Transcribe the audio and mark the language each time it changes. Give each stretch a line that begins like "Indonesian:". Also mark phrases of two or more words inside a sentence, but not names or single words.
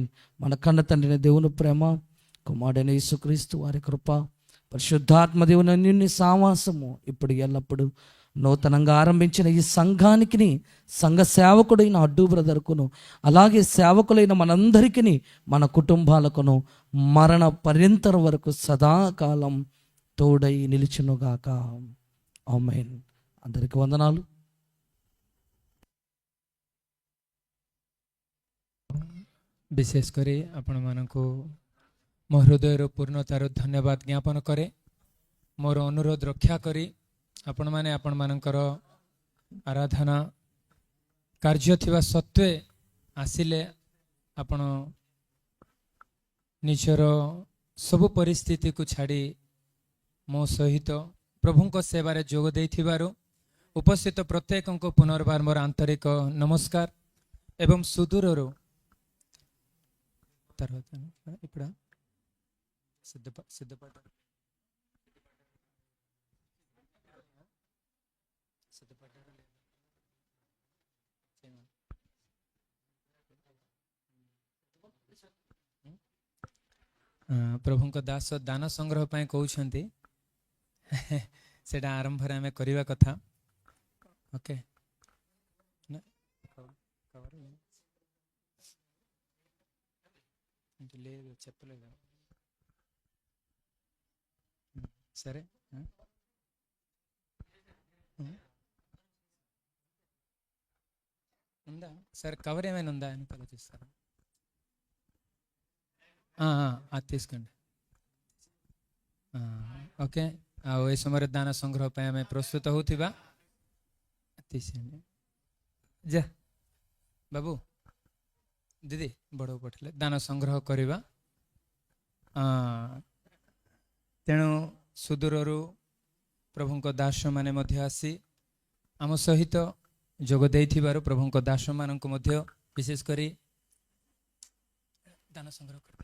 Telugu: మన కన్న తండ్రిని దేవుని ప్రేమ, కుమారుడైన యేసుక్రీస్తు వారి కృప, పరిశుద్ధాత్మ దేవుని అన్యోన్య సావాసము ఇప్పుడు ఎల్లప్పుడు నూతనంగా ఆరంభించిన ఈ సంఘానికి, సంఘ సేవకుడైన అడ్డు బ్రదర్కును, అలాగే సేవకులైన మనందరికీ, మన కుటుంబాలకును మరణ పర్యంతరం వరకు సదాకాలం తోడై నిలిచునుగాక. ఆమేన్. అందరికి వందనాలు.
Odia: ବିଶେଷ କରି ଆପଣମାନଙ୍କୁ ମୋ ହୃଦୟର ପୂର୍ଣ୍ଣତାର ଧନ୍ୟବାଦ ଜ୍ଞାପନ କରେ। ମୋର ଅନୁରୋଧ ରକ୍ଷା କରି ଆପଣମାନେ ଆପଣମାନଙ୍କର ଆରାଧନା କାର୍ଯ୍ୟ ଥିବା ସତ୍ତ୍ୱେ ଆସିଲେ ଆପଣ ନିଜର ସବୁ ପରିସ୍ଥିତିକୁ ଛାଡ଼ି ମୋ ସହିତ ପ୍ରଭୁଙ୍କ ସେବାରେ ଯୋଗ ଦେଇଥିବାରୁ ଉପସ୍ଥିତ ପ୍ରତ୍ୟେକଙ୍କୁ ପୁନର୍ବାର ମୋର ଆନ୍ତରିକ ନମସ୍କାର ଏବଂ ସୁଦୂରରୁ
Telugu: ఇక్కడ సిద్ధపడ్డ
Odia: ପ୍ରଭୁଙ୍କ ଦାସ ଦାନ ସଂଗ୍ରହ ପାଇଁ କହୁଛନ୍ତି, ସେଇଟା ଆରମ୍ଭରେ ଆମେ କରିବା କଥା। ଓକେ,
Telugu: లేదు చెప్పలేదు సరే. ఉందా సరే, కవర్ ఏమైనా ఉందా అని ఆలోచిస్తారా? అది తీసుకోండి. ఓకే,
Odia: ଆଉ ଏ ସମୟରେ ଦାନ ସଂଗ୍ରହ ପାଇଁ ଆମେ ପ୍ରସ୍ତୁତ ହେଉଥିବା తీసేయండి. ଯା ବାବୁ, ଦିଦି ବଡ଼କୁ ପଠେଇଲେ ଦାନ ସଂଗ୍ରହ କରିବା। ତେଣୁ ସୁଦୂରରୁ ପ୍ରଭୁଙ୍କ ଦାସମାନେ ମଧ୍ୟ ଆସି ଆମ ସହିତ ଯୋଗ ଦେଇଥିବାରୁ ପ୍ରଭୁଙ୍କ ଦାସମାନଙ୍କୁ ମଧ୍ୟ ବିଶେଷ କରି ଦାନ ସଂଗ୍ରହ କରିବେ।